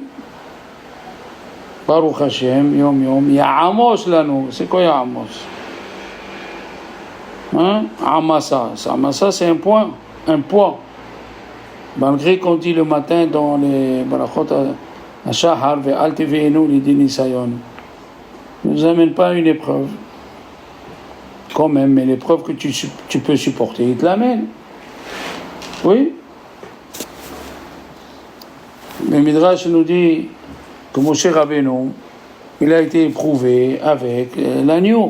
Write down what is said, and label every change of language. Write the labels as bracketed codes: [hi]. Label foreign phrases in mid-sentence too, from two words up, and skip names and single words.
[he] ברוך השם יום יום יעמס לנו. [fr] C'est quoi Ya'amos? Hein? Amasa. Amasa, c'est un point, un poids. Malgré qu'on dit le matin dans les Barachot à Shahar, [he] ואל תביאנו לידי ניסיון. [fr] Ne nous amène pas à une épreuve. Quand même, mais l'épreuve que tu peux supporter, il te l'amène. Oui. Le Midrash nous dit que Moshe Rabbeinu, il a été éprouvé avec l'agneau.